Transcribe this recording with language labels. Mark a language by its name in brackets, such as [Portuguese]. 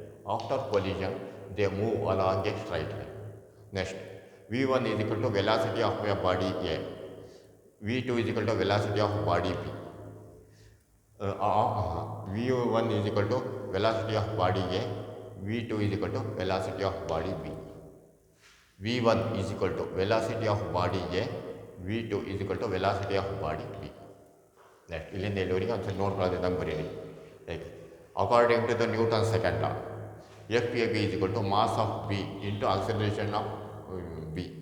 [English] After collision, they move along a straight line. Next, V1 is equal to velocity of a body A, V2 is equal to velocity of body B. V1 is equal to velocity of body A, V2 is equal to velocity of body V. V1 is equal to velocity of body A, V2 is equal to velocity of body B. [Kannada] Next, ಇಲ್ಲಿಂದ ಇಲ್ಲಿವರೆಗೆ ಒಂದು ನೋಡ್ಕೊಳ್ಳೋದಂಗೆ ಬರೀರಿ. [English] Like, according to the Newton's second law, FAB is equal to mass of B into acceleration of B.